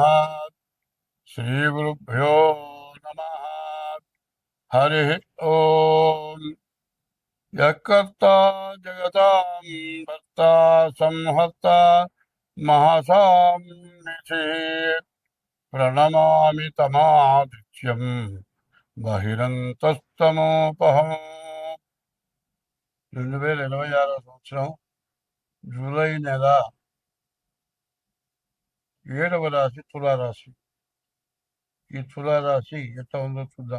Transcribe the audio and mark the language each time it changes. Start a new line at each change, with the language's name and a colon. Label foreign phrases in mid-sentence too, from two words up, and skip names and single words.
Sanskrit: श्रीगुरुभ्यो नमः। हरि ओम। यत्कर्ता जगतां भर्ता संहर्ता महसां निधि प्रणमामि तमादित्यं బహిరంతస్తమోపహం.
Telugu: 2026 సంవత్సరం జూలై నెల 7వ రాశి తులారాశి. ఈ తులారాశి ఎట్లా ఉందో చూద్దాం.